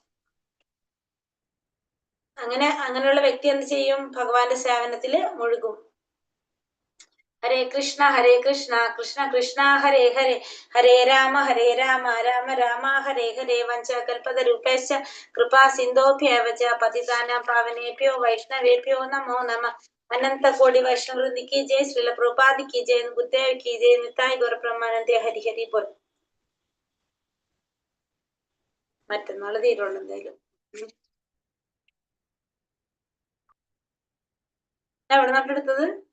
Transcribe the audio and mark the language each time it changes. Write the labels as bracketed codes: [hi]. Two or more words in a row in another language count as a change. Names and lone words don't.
[ml] അങ്ങനെയുള്ള വ്യക്തി എന്ത് ചെയ്യും? ഭഗവാന്റെ സേവനത്തില് മുഴുകും. [sa] ഹരേ കൃഷ്ണ കൃഷ്ണ കൃഷ്ണ ഹരേ ഹരേ, ഹരേ രാമ രാമ രാമ ഹരേ ഹരേ. വഞ്ചകൽപതരൂപേശ്ച കൃപാ സിന്ധോഭ്യേവ ച പതിതാനാം പാവനേഭ്യോ വൈഷ്ണവേഭ്യോ നമോ നമഃ. [hi] अनन्त कोटि वैष्णववृन्द की जय. श्रील प्रभुपाद की जय. गुरुदेव की जय. [ml] നിതായ് ഗൗര ബ്രഹ്മാനന്ദ. [hi] हरि हरि बोल. [ml] മറ്റന്നാള് തീരുള്ളൂ എന്തായാലും. എവിടെ നോട്ടെടുത്തത്?